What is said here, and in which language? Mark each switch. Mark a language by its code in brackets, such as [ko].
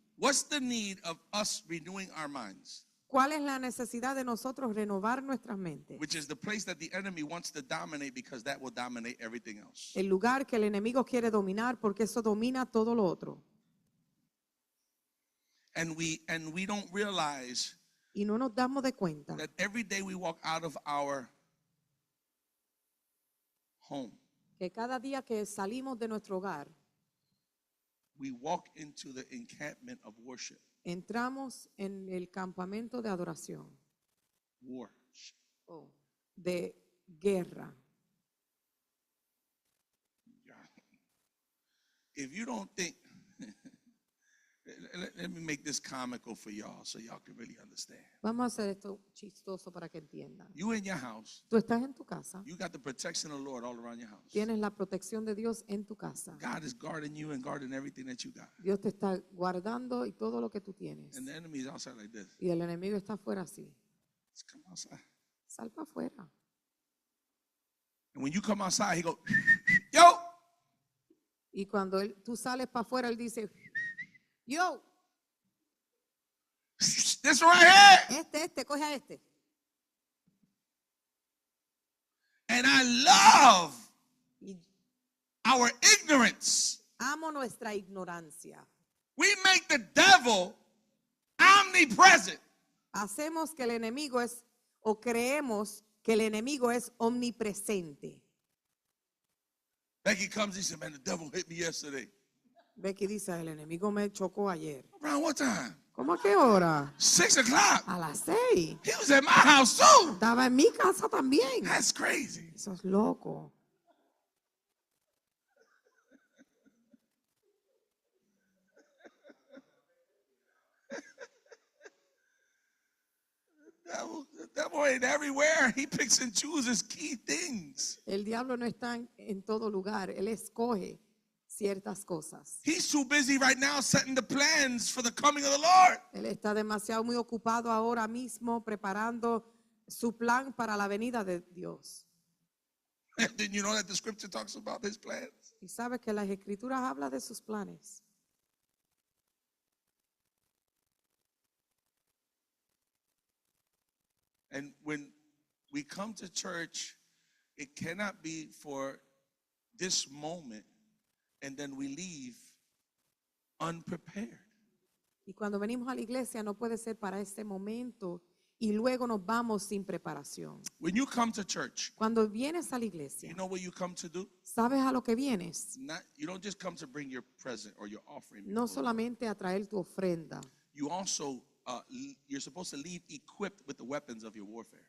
[en] what's the need of us renewing our minds? [es] ¿cuál es la necesidad de nosotros renovar nuestras mentes? [en] Which is the place that the enemy wants to dominate because that will dominate everything else. [es] El lugar que el enemigo quiere dominar porque eso domina todo lo otro. [en] And we don't realize [es] Y no nos damos de cuenta [en] that every day we walk out of our home, [es] que cada día que salimos de nuestro hogar, [en] we walk into the encampment of worship. [es] entramos en el campamento de adoración, [en] Worship. [es] de guerra. [en] If you don't think, let me make this comical for y'all so y'all can really understand. [es] Vamos a hacer esto chistoso para que entiendan. [en] You in your house, [es] Tú estás en tu casa, [en] you got the protection of the Lord all around your house. [es] tienes la protección de Dios en tu casa. [en] God is guarding you and guarding everything that you got. [es] Dios te está guardando y todo lo que tú tienes. [en] And the enemy is outside like this. [es] Y el enemigo está afuera así. [en] Let's come outside. [es] Sal para afuera. [en] And when you come outside, he go, yo, [es] Y cuando tú sales para afuera, él dice, yo, [en] this right here. [es] coge a este. [en] And I love [es] Y [en] our ignorance. [es] amo nuestra ignorancia. [en] We make the devil omnipresent. [es] Hacemos que el enemigo es, o creemos que el enemigo es omnipresente. [en] Becky comes, he said, man, the devil hit me yesterday. [es] Becky dice, el enemigo me chocó ayer. [en] Around what time? [es] ¿Cómo a qué hora? [en] 6 o'clock. [es] A las 6. [en] He was at my house too. [es] Estaba en mi casa también. [en] That's crazy. [es] Eso es loco. [en] The devil ain't everywhere. He picks and chooses key things. [es] El diablo no está en todo lugar. Él escoge ciertas cosas. [en] He's too busy right now setting the plans for the coming of the Lord. [es] Él está demasiado muy ocupado ahora mismo preparando su plan para la venida de Dios. [en] And then you know that the scripture talks about his plans. [es] Y sabe que las escrituras hablan de sus planes. [en] And when we come to church, it cannot be for this moment and then we leave unprepared. [es] Y cuando venimos a la iglesia no puede ser para este momento y luego nos vamos sin preparación. [en] When you come to church, [es] Cuando vienes a la iglesia, [en] you know what you come to do? [es] ¿sabes a lo que vienes? [en] You don't just come to bring your present or your offering. [es] No [en] before the Lord. [es] solamente a traer tu ofrenda, [en] You also, you're supposed to leave equipped with the weapons of your warfare.